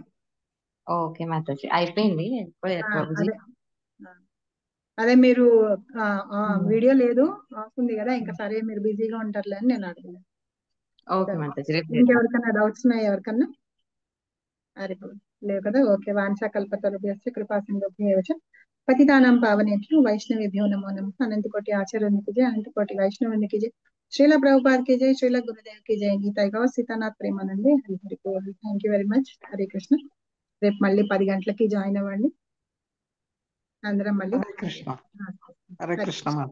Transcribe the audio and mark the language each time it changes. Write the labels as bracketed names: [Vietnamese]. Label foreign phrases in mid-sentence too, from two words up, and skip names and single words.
[Telugu] ఓకే మాతాజీ, అయిపోయింది. అదే మీరు వీడియో లేదు, ఆఫ్ ఉంది కదా, ఇంకా సరే మీరు బిజీగా ఉంటారులే అని నేను అడిగాను. ఇంకెవరికన్నా డౌట్స్ ఉన్నాయి ఎవరికన్నా? అరే లేవు కదా, ఓకే. [Sanskrit] వాంఛా కల్పతరుభ్యశ్చ కృపా సింధుభ్యేవ చ పతితానాం పావనేభ్యో వైష్ణవేభ్యో నమో నమః. [Telugu] అనంతకోటి ఆచార్యునికి జై, అనంతకోటి వైష్ణవునికి జై, [Hindi] श्रील प्रभुपाद की जय, श्रील गुरुदेव की जय, [Bangla] গীতাই গৌ সীতানাথ প্রেমানন্দে হরি হরি বোল. [English] Thank you very much. హరే కృష్ణ. [Telugu] రేపు మళ్ళీ 10 గంటలకి జాయిన్ అవ్వండి అందరం మళ్ళీ. హరే కృష్ణ.